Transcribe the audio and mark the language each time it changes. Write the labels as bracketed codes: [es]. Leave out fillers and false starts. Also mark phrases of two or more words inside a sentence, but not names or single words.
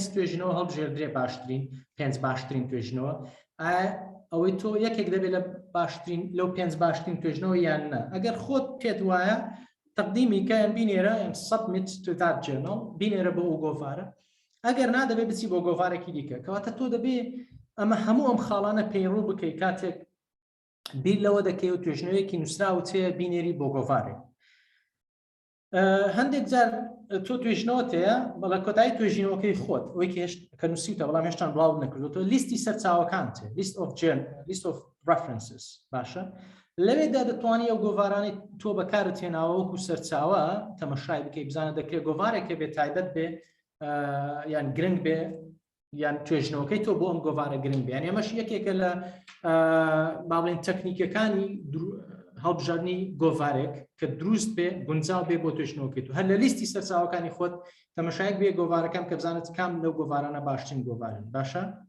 [ckb] توێژینەوە هەڵبژێردرێ باشترین 5 باشترین توێژینەوە ئەوەی تۆ یەکێک دەبێت لە باشترین لەو 5 باشترین توێژنەوە یان نا ئەگەر خۆت پێت وایە تەقدیمی کەیان بینێرە 100 متر جێنەڵ بینێرە بۆ ئەو گۆڤارە ئەگەر نا دەبێت بچی بۆ گۆڤارێکی دیکە کەواتە تۆ دەبێت ئەمە هەموو ئەم خاڵانە پەیڕوو بکەی کاتێک بیر لەوە دەکەی و توێژنەوەیەکی نووسراوە چێ بینێری بۆ گۆڤارێک. هەندێک جار تۆ توێژنەوەتەیە بەڵە کۆتایی توێژینەوەکەی خۆت ئەوەی کە نووسیتە بەڵام هێشتان بڵاو نەکردوتەوە لیستی سەرچاوەکانتە [en] list of references [ckb] باشە لەوێدا دەتوانانی ئەو گۆڤارانی تۆ بەکارت هێناوە وەکو سەرچاوە تەمەشای بکەی بزانە دەکرێت گۆڤارێکە بێت تایبەت بێ یان گرنگ بێ یان توێژنەوەکەی تۆ بۆ ئەم گۆڤارە گرنگ بێ یان ئەمەش یەکێکە لە باڵێن تەکنیکەکانی هەڵبژاردننی گۆڤارێک کە دروست بێ گونجاو بێ بۆ توێژنەوەکەیت و هەر لە لیستی سەرچاوەکانی خۆت تەمەشایەک بێ گۆڤارەکەم کە بزانێت کام لەو گۆڤارانە باشترین گۆڤارن باشە.